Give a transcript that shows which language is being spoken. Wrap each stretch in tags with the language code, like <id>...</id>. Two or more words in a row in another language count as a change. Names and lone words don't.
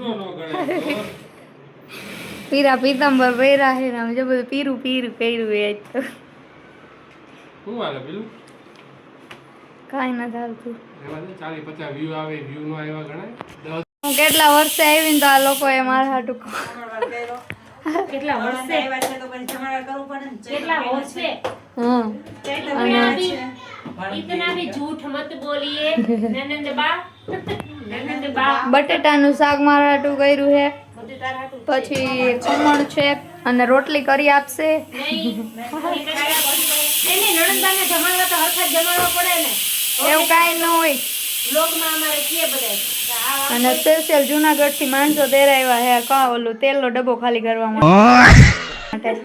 <gu>પીરા પીતાંબર પહેરા છે ને જે બધું પીરું પહેર્યું એ તો કાંઈ ના ચાલતું. હું કેટલા વર્ષે આવી ને તો આ લોકોએ મારા હાટું કેટલા વર્ષે આવ્યા છે તો પછી જમાડા કરવું પડે ને. કેટલા વર્ષે</gu> <hi>इतना भी झूठ मत बोलिए ननंद बा</hi> <gu>બટેટાનું શાક મારા હાટું કર્યું છે. પછી ખમણ છે અને રોટલી કરી આપશે. નણંદાને જમાડવા તો હરખા જમાડવા પડે ને. એવું કાંઈ ન હોય. બ્લોગમાં અમારે કે બધાય અને સ્પેશિયલ જુનાગઢથી માણસો તેરાવ્યા હે કા ઓલું તેલનો ડબ્બો ખાલી કરવા માટે.</gu>